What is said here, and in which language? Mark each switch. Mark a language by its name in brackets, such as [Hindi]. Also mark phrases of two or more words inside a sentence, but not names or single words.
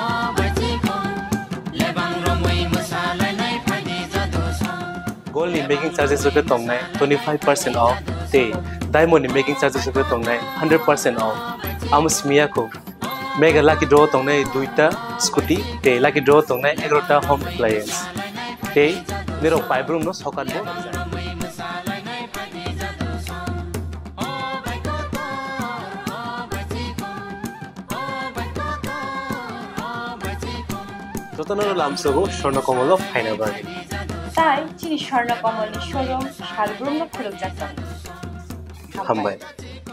[Kok Borok] बाजिको लेबां रमै मसालानाय फाइदि जादो सम गोल्ड नि [English] making charges [Kok Borok] रुपे तंगनाय 25% ऑफ ते डायमंड नि [English] making charges [Kok Borok] रुपे तंगनाय 100% ऑफ आमस्मियाको [English] mega lucky draw [Kok Borok] तंगनाय 2टा स्कूटी ते [English] lucky draw [Kok Borok] तंगनाय 11टा [English] home appliance [Kok Borok] ते मेरो पाइब्रूम नो सकान बो যতনর লামসগো স্বর্ণকমল ফাইনাল বাগে তাই চিনি স্বর্ণকমল শোরুম শালগ্রাম খুলক যাচ্ছে হামবাই।